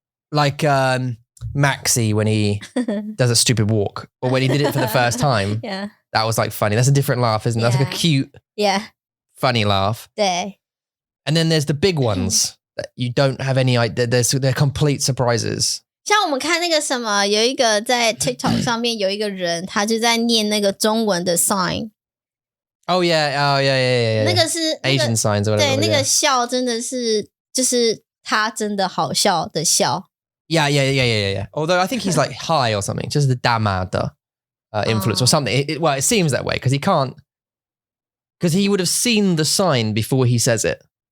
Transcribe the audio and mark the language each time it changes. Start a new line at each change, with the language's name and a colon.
English: Like Maxi when he does a stupid walk, or when he did it for the first time. Yeah. That was like funny. That's a different laugh, isn't it? That's like a cute, funny laugh.
Chinese: 对。
English: And then there's the big ones that you don't have any idea. They're complete surprises.
Chinese: 像我们看那个什么，有一个在 TikTok 上面有一个人，他就在念那个中文的 sign。
English: Oh yeah.
Chinese: 那个是
English: Asian signs or whatever.
Chinese: 对，那个笑真的是就是他真的好笑的笑。
English: Yeah. Although I think he's like high or something, just the damada influence or something. It seems that way because he would have seen the sign before he says it.